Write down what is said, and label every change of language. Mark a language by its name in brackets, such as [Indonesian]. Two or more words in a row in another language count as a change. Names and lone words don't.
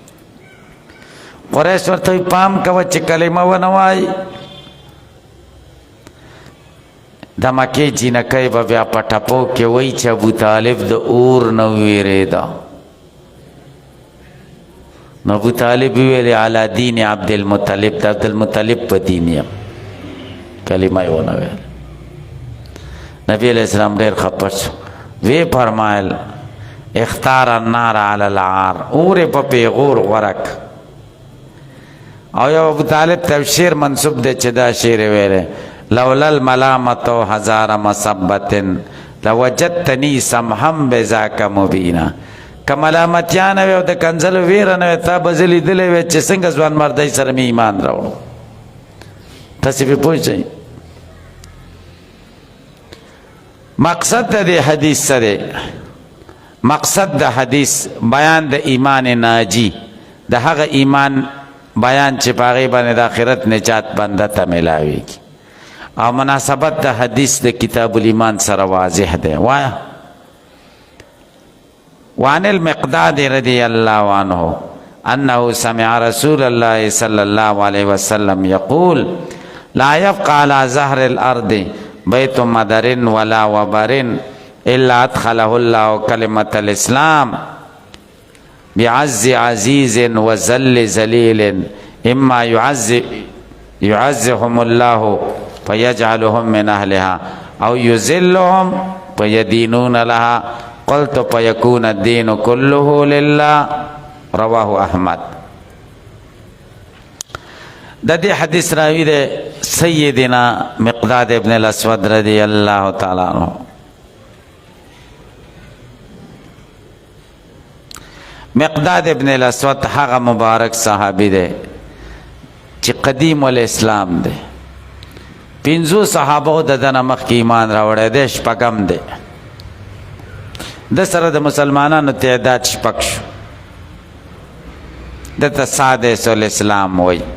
[Pashto] قریش ورته پام کوه چې کلمه ونه وای د مکې جینکۍ به بیا په ټپو کې وایي چې ابو طالب د اور نه ویرېده نو ابو طالب ویلې [Arabic] علی دین عبدالمطلب [Pashto] د عبدالمطلب په دین یم کلمه یې ونه ویل نبی [Arabic] علیہ السلام [Pashto] ډیر خپه شو وی فرمایل [Arabic] اختار النار علی العار [Pashto] اور په پیغور ورک او یو ابو طالب تفسیر منسوب دی چې دا شعر ویلې [Arabic] لولا الملامة هزار مصبة لوجدتني سمحا بذاك مبینا [Pashto] که ملامتیا نه وي او د کنځلو ویره نه وي تا به زه لیدلی وی چې څنګه ځوان مردۍ سره مې ایمان راوړو تاسې پرې پوه شئ مقصد د حدیث سره مقصد د حدیث بیان د ایمان ناجی د هغه ایمان بیان چې په هغې باندې د آخرت نجات بنده ته میلاویږي او مناسبت د حدیث د کتاب الایمان سره واضح دی وایه [Arabic] وعن المقداد رضی الله عنه انه سمع رسول الله صلی الله علیه وسلم یقول لا يبقى على ظهر الارض بیت مدر ولا وبر الا ادخله الله کلمة الاسلام بعز عزیز وذل ذلیل اما يعزهم الله فيجعلهم من اهلها او يذلهم فيدينون لها قلت فيكون الدين كله لله رواه احمد [Pashto] د دې حدیث راوی دی سیدنا مقداد ابن الاسود [Arabic] رضی الله تعالی عنہ مقداد ابن الاسود هغه مبارک صحابی دی چې قدیم الاسلام دی 500 صحابه د دنه مخکې ایمان راوړی دی شپږم دی د سره د مسلمانانو تعداد شپږ شو دته سادس الاسلام وای